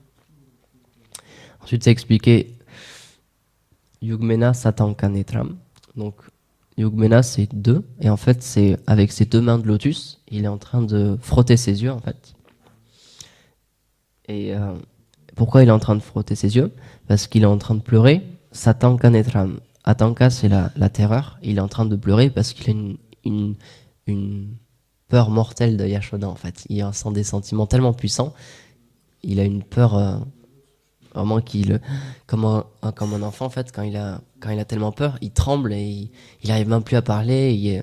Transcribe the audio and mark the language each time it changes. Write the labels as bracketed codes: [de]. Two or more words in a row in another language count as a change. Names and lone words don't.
[fr] Ensuite, c'est expliqué [sa] युग्मेन सातङ्क नेत्रम्. [fr] Donc Yugmena, c'est 2, et en fait, c'est avec ses 2 mains de lotus, il est en train de frotter ses yeux, en fait. Et pourquoi il est en train de frotter ses yeux? Parce qu'il est en train de pleurer. [sa] सातङ्क नेत्रम्। आतङ्क, [fr] c'est la terreur. Il est en train de pleurer parce qu'il a une peur mortelle de Yashoda, en fait. Il ressent des sentiments tellement puissants. Il a une peur vraiment comme un enfant, en fait, quand il a tellement peur, il tremble et il arrive même plus à parler.